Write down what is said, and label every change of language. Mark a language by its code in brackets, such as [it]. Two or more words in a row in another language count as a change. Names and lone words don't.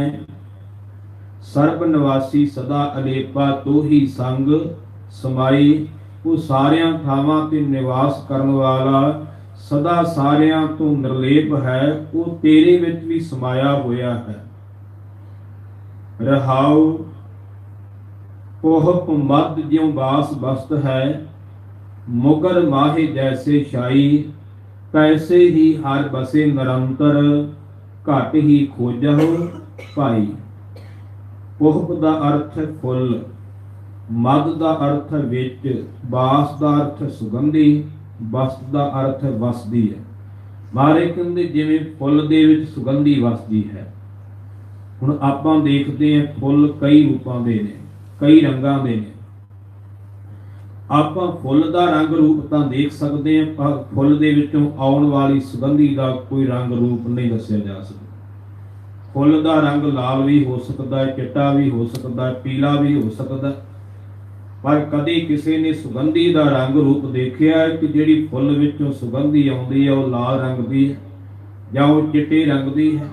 [hi] सर्ब निवासी सदा अलेपा तो ही संग समाई। [pa] ਉਹ ਸਾਰਿਆਂ ਥਾਵਾਂ ਤੇ ਨਿਵਾਸ ਕਰਨ ਵਾਲਾ ਸਦਾ ਸਾਰਿਆਂ ਤੋ ਨਿਰਲੇਪ ਹੈ, ਉਹ ਤੇਰੇ ਵਿੱਚ ਭੀ ਸਮਾਇਆ ਹੋਇਆ ਹੈ। [hi] रहाओ पोहप मद ज्यों बास बस्त है, मुगर माहे जैसे शाई, कैसे ही हर बसे निरंतर, घट ही खोजहो भाई। पोहप का अर्थ है फुल, मद का अर्थ है विच, बास का अर्थ है सुगंधी, बस्त का अर्थ है [pa] ਵਸਦੀ ਹੈ। ਮਾਰੇ ਕਹਤੇ ਜਿਵੇਂ ਫੁੱਲ ਦੇ ਵਿੱਚ ਸੁਗੰਧੀ ਵਸਦੀ ਹੈ, ਹੁਣ ਆਪਾਂ ਦੇਖਦੇ ਹਾਂ ਫੁੱਲ ਕਈ ਰੂਪਾਂ ਦੇ ਨੇ, ਕਈ ਰੰਗਾਂ ਦੇ ਨੇ। ਆਪਾਂ ਫੁੱਲ ਦਾ ਰੰਗ ਰੂਪ ਤਾਂ ਦੇਖ ਸਕਦੇ ਹਾਂ, ਪਰ ਫੁੱਲ ਦੇ ਵਿੱਚੋਂ ਆਉਣ ਵਾਲੀ ਸੁਗੰਧੀ ਦਾ ਕੋਈ ਰੰਗ ਰੂਪ ਨਹੀਂ ਦੱਸਿਆ ਜਾ ਸਕਦਾ। ਫੁੱਲ ਦਾ ਰੰਗ ਲਾਲ ਵੀ ਹੋ ਸਕਦਾ ਹੈ, ਚਿੱਟਾ ਵੀ ਹੋ ਸਕਦਾ ਹੈ, ਪੀਲਾ ਵੀ ਹੋ ਸਕਦਾ, ਪਰ ਕਦੇ ਕਿਸੇ ਨੇ ਸੁਗੰਧੀ ਦਾ ਰੰਗ ਰੂਪ ਦੇਖਿਆ ਕਿ ਜਿਹੜੀ ਫੁੱਲ ਵਿੱਚੋਂ ਸੁਗੰਧੀ ਆਉਂਦੀ ਹੈ ਉਹ ਲਾਲ ਰੰਗ ਦੀ ਹੈ ਜਾਂ ਉਹ ਚਿੱਟੇ ਰੰਗ ਦੀ ਹੈ।